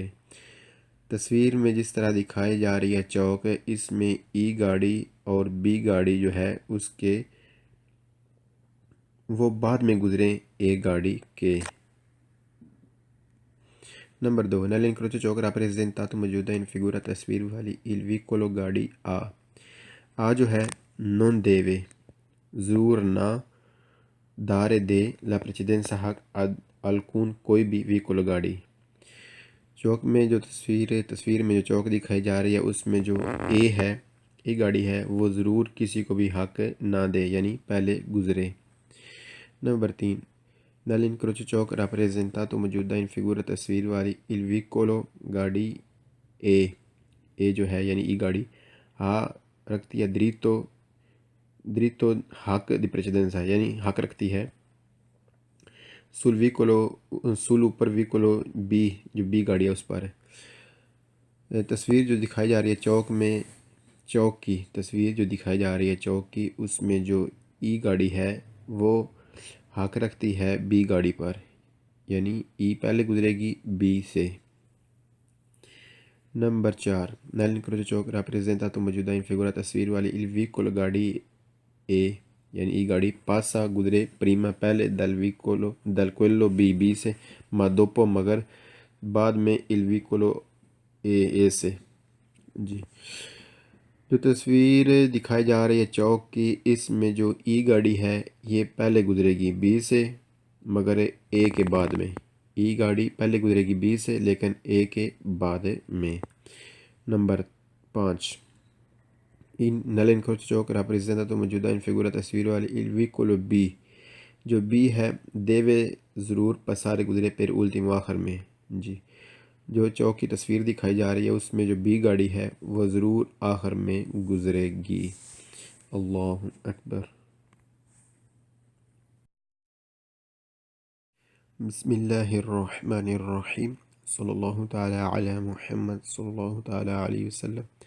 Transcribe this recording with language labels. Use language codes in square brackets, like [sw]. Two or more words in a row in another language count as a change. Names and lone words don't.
[ur] تصویر میں جس طرح دکھائی جا رہی ہے چوک، اس میں ای گاڑی اور بی گاڑی جو ہے اس کے وہ بعد میں گزرے اے گاڑی کے۔ نمبر 2، نلین کروچو چوک راپریزنتا تو موجودہ [it] in figura [ur] تصویر والی [it] il vicolo [ur] گاڑی آ جو ہے [it] non deve [ur] ضرور نہ [it] dare de la precedenza [ur] حق الکون کوئی بھی ویکولو گاڑی۔ چوک میں جو تصویر میں جو چوک دکھائی جا رہی ہے اس میں جو اے گاڑی ہے وہ ضرور کسی کو بھی حق نہ دے، یعنی پہلے گزرے۔ نمبر 3، [it] nell'incrocio ciò rappresentato [ur] موجودہ [it] in figura [ur] تصویر والی [it] il vicolo [ur] گاڑی اے جو ہے یعنی ای گاڑی ہاں رکھتی ہے dritto حق [it] di precedenza [ur] یعنی حق رکھتی ہے [it] sul vicolo sul [ur] اوپر vicolo بی جو بی گاڑی ہے اس پر تصویر جو دکھائی جا رہی ہے چوک کی تصویر جو دکھائی جا رہی ہے چوک کی، اس میں جو ای گاڑی ہے وہ حق رکھتی ہے بی گاڑی پر، یعنی ای پہلے گزرے گی بی سے۔ نمبر 4، [it] nell'incrocio ciò rappresentato [ur] موجودہ [it] in figura [ur] تصویر والی [it] il vicolo [ur] گاڑی اے یعنی ای گاڑی پاسا گزرے پریما پہلے [it] dal quello [ur] بی سے [it] ma dopo [ur] مگر بعد میں [it] il vicolo [ur] اے سے۔ جی جو تصویر دکھائی جا رہی ہے چوک کی، اس میں جو ای گاڑی ہے یہ پہلے گزرے گی بی سے مگر اے کے بعد میں، ای گاڑی پہلے گزرے گی بی سے لیکن اے کے بعد میں۔ نمبر 5، [it] nell'incrocio ciò rappresentato [ur] موجودہ [it] in figura [ur] تصویر والی [it] il vicolo [ur] بی جو بی ہے deve ضرور پسارے گزرے پھر ultimo آخر میں۔ جی جو چوک کی تصویر دکھائی جا رہی ہے اس میں جو بی گاڑی ہے وہ ضرور آخر میں گزرے گی۔ [ar] اللہ اکبر۔ بسم اللہ الرحمن الرحیم، صلی اللہ تعالی علی محمد صلی اللہ تعالی علیہ وسلم۔